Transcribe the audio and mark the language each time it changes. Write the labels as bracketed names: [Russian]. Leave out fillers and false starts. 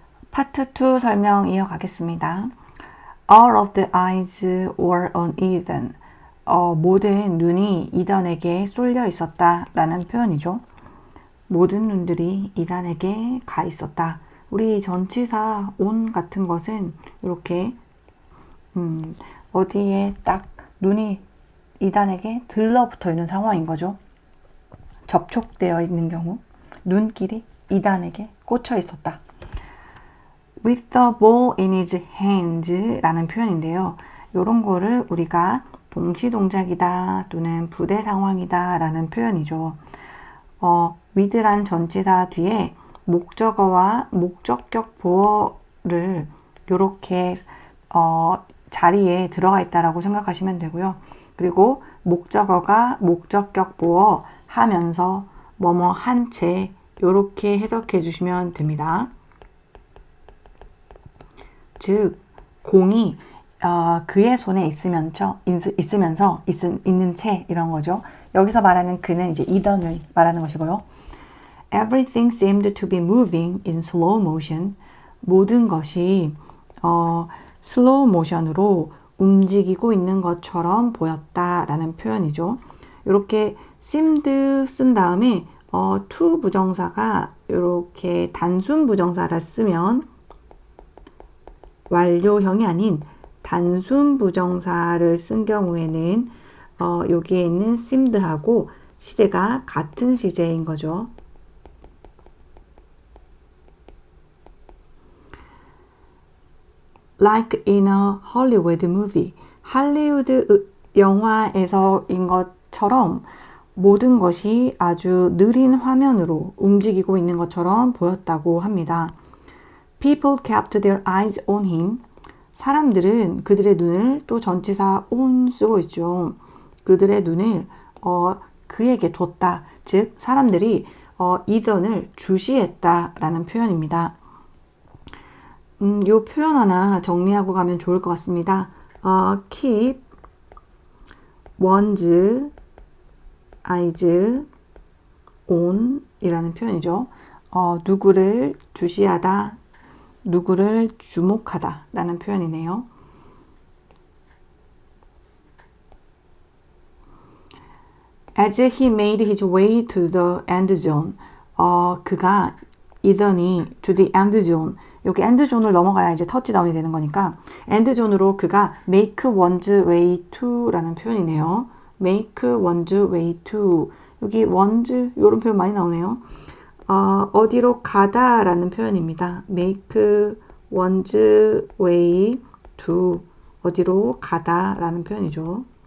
[Korean] 파트 2 설명 이어가겠습니다. [English] All of the eyes were on Ethan. [Korean] 모든 눈이 이단에게 쏠려 있었다 라는 표현이죠. 모든 눈들이 이단에게 가 있었다. 우리 전치사 on 같은 것은 이렇게 어디에 딱 눈이 이단에게 들러붙어 있는 상황인 거죠. 접촉되어 있는 경우 눈길이 이단에게 꽂혀 있었다. [English] With the ball in his hands [Korean] 라는 표현인데요. 이런 거를 우리가 동시동작이다 또는 부대 상황이다 라는 표현이죠. with란 전치사 뒤에 목적어와 목적격 보어를 이렇게 자리에 들어가 있다라고 생각하시면 되고요. 그리고 목적어가 목적격 보어 하면서 뭐뭐 한 채 이렇게 해석해 주시면 됩니다. 즉 공이 그의 손에 있으면서 있는 채 이런 거죠. 여기서 말하는 그는 이제 이던을 말하는 것이고요. [English] Everything seemed to be moving in slow motion. [Korean] 모든 것이 슬로우 모션으로 움직이고 있는 것처럼 보였다라는 표현이죠. 이렇게 seemed 쓴 다음에 to 부정사가 이렇게 단순 부정사를 쓰면 완료형이 아닌 단순 부정사를 쓴 경우에는 여기에 있는 seemed하고 시제가 같은 시제인 거죠. [English] Like in a Hollywood movie. [Korean] 할리우드 영화에서인 것처럼 모든 것이 아주 느린 화면으로 움직이고 있는 것처럼 보였다고 합니다. [English] People kept their eyes on him. [Korean] 사람들은 그들의 눈을 또 전치사 on 쓰고 있죠. 그들의 눈을 그에게 뒀다. 즉 사람들이 이던을 주시했다라는 표현입니다. 이 표현 하나 정리하고 가면 좋을 것 같습니다. [English] Keep one's eyes on [Korean] 이라는 표현이죠. 누구를 주시하다, 누구를 주목하다 라는 표현이네요. [English] As he made his way to the end zone. [Korean] 그가 이더니 [English] to the end zone. [Korean] 여기 end zone을 넘어가야 이제 터치다운이 되는 거니까 end zone으로 그가 [English] make one's way to [Korean] 라는 표현이네요. [English] make one's way to. [Korean] 여기 one's 이런 표현 많이 나오네요. 어디로 가다 라는 표현입니다. [English] make one's way to [Korean] 어디로 가다 라는 표현이죠.